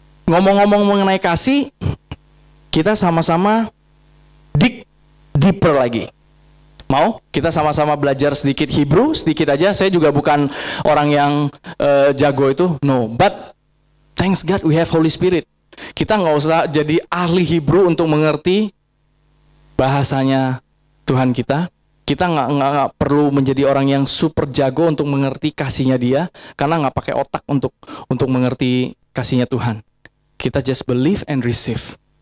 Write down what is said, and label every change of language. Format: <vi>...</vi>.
<id>Ngomong-ngomong mengenai kasih, kita sama-sama</id> <en>dig deeper</en> <id>lagi. Mau? Kita sama-sama belajar sedikit Hebrew, sedikit aja. Saya juga bukan orang yang jago itu.</id> <en>No, but thanks God we have Holy Spirit.</en> <id>Kita nggak usah jadi ahli Hebrew untuk mengerti bahasanya Tuhan kita. Kita nggak perlu menjadi orang yang super jago untuk mengerti kasihnya Dia, karena nggak pakai otak untuk mengerti kasihnya Tuhan. Kita</id> <en>just believe and receive.</en>